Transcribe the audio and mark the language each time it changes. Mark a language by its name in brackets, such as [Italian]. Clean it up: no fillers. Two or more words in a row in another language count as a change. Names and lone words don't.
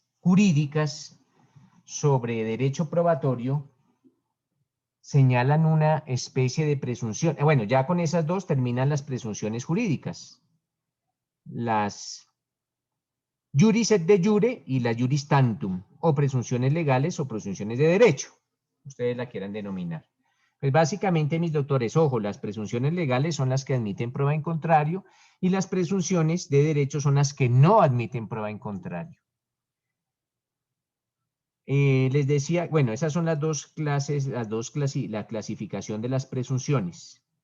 [Spanish] jurídicas sobre derecho probatorio señalan una especie de presunción. Bueno, ya con esas dos terminan las presunciones jurídicas. Las [Latin] juris et de jure [Spanish] y la [Latin] juris tantum, [Spanish] o presunciones legales o presunciones de derecho. Ustedes la quieran denominar. Pues básicamente, mis doctores, ojo, las presunciones legales son las que admiten prueba en contrario y las presunciones de derecho son las que no admiten prueba en contrario. Les decía, bueno, esas son las dos clases, la clasificación de las presunciones.